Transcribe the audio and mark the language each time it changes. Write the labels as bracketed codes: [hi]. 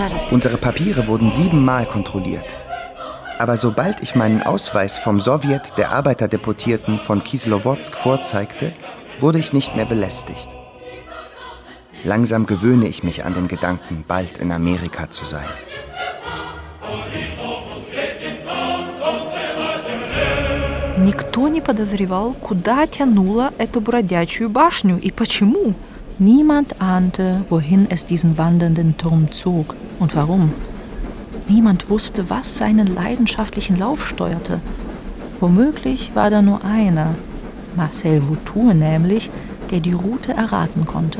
[de] Unsere Papiere wurden 7-mal kontrolliert. Aber sobald ich meinen Ausweis vom Sowjet der Arbeiterdeputierten von Kislowodsk vorzeigte, wurde ich nicht mehr belästigt. Langsam gewöhne ich mich an den Gedanken, bald in Amerika zu sein. [ru] Никто не подозревал, куда тянула эту бродячую башню и почему. [de] Niemand ahnte, wohin es diesen wandernden Turm zog und warum. Niemand wusste, was seinen leidenschaftlichen Lauf steuerte. Womöglich war da nur einer, Marcel Boutour nämlich, der die Route erraten konnte.